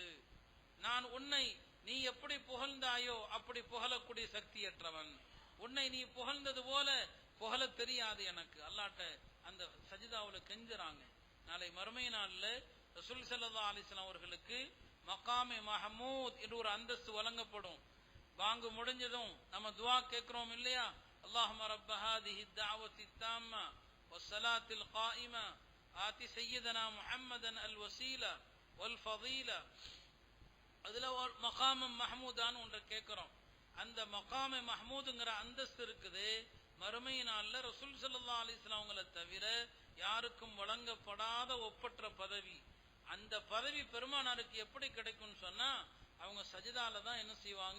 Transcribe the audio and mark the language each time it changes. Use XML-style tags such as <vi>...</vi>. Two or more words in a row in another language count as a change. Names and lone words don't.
<ta>நான் உன்னை நீ எப்படி புகழ்ந்தாயோ அப்படி புகழக்கூடிய சக்தியற்றவன், உன்னை நீ புகழ்ந்தது போல புகழ தெரியாது எனக்கு. அல்லாஹ்ட்ட அந்த சஜிதாவுல கெஞ்சுறாங்க. நாளை மறுமை நாள்ல ரசூல்</ta> <ar>صلى الله عليه وسلم</ar> <ta>அவர்களுக்கு</ta> <ar>مقام محمود</ar> <ta>என்று ஒரு அந்தஸ்து வழங்கப்படும். வாங்கு முடிஞ்சதும் நம்ம துவா கேட்கிறோம் இல்லையா?</ta> <ar>اللهم رب هذه الدعوة التامة والصلاة القائمة آتي سيدنا محمدا الوسيلة والفضيلة.</ar> <ta>அதுல மகாமம் மஹமூதான்னு ஒன்றை கேட்கிறோம். அந்த மகாமே மஹமூதுங்கிற அந்தஸ்து இருக்குது. மறுமை நாள்ல ரசூல்</ta> <ar>صلى الله عليه وسلم</ar> <ta>அவங்களை தவிர யாருக்கும் வழங்கப்படாத ஒப்பற்ற பதவி. அந்த பதவி பெருமானாருக்கு எப்படி கிடைக்கும்னு சொன்னா, அவங்க சஜிதால தான் என்ன செய்வாங்க?</ta>